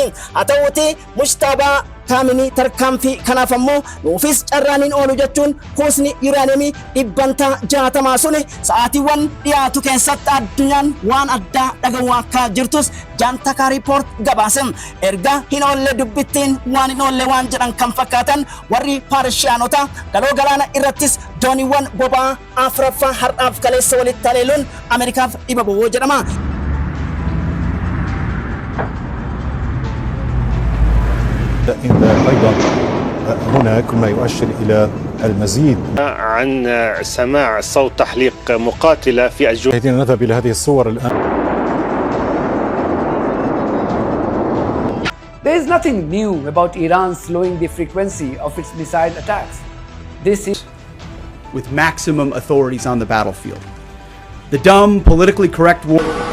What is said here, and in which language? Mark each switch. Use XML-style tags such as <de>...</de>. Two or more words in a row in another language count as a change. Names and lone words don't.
<om>Haa ta'uutii Mushtaabaa Kaamenii tarkaanfii kanaaf ammoo nuufis carraaniin oolu jechuun kuusni yuuraaniyemii 60 sun sa'aatiiwwan dhiyaatu keessatti addunyaan waan addaa dhaga'uu akka jirtus Jantaka Report gabaase. Erga hin oolle dubbittiin waan hin oolle waan jedhan kan fakkaatan warri Paarshiyaanota galoo galaana irrattis dooniiwwan boba'aa afuraffaa har'aaf kaleessa walitti haleeluun Ameerikaaf dhiba bu'uu jedhama.</om> <ar>أيضا هناك ما يؤشر إلى المزيد عن سماع صوت تحليق مقاتلة في الجو. نذهب إلى هذه الصور الآن.</ar> <en>There is nothing new about Iran slowing the frequency of its missile attacks. This is with maximum authorities on the battlefield. The dumb, politically correct war.</en>